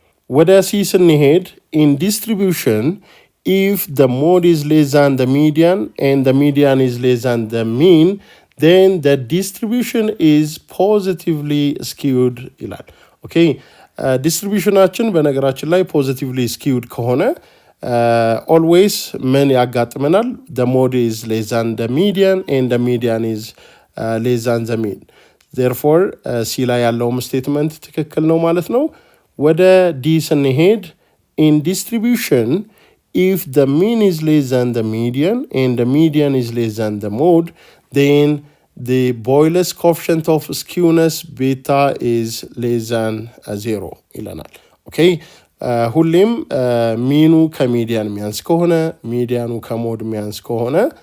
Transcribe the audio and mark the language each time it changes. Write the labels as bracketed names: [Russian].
[Amharic] ወደ ሲ ስንሄድ [English] in distribution if the mode is less than the median and the median is less than the mean then the distribution is positively skewed [Amharic] ይላል። ኦኬ ዲስትሪቢዩሽናችን በነገራችን ላይ ፖዚቲቭሊ ስኪውድ ከሆነ [English] always [Amharic] ምን ያጋጥመናል? [English] the mode is less than the median and the median is less than the mean. therefore [Amharic] ሲ ላይ ያለውም ስቴትመንት ትክክል ነው ማለት ነው። ወደ ዲ ስንሄድ [English] in distribution if the mean is less than the median and the median is less than the mode then the Boyle's coefficient of skewness beta is less than 0 [Amharic] ይለናል። ኦኬ ሁሌም ሚኑ ከሚዲያን ሚያንስ ከሆነ [English] ሚዲያኑ ከሞድ ሚያንስ ከሆነ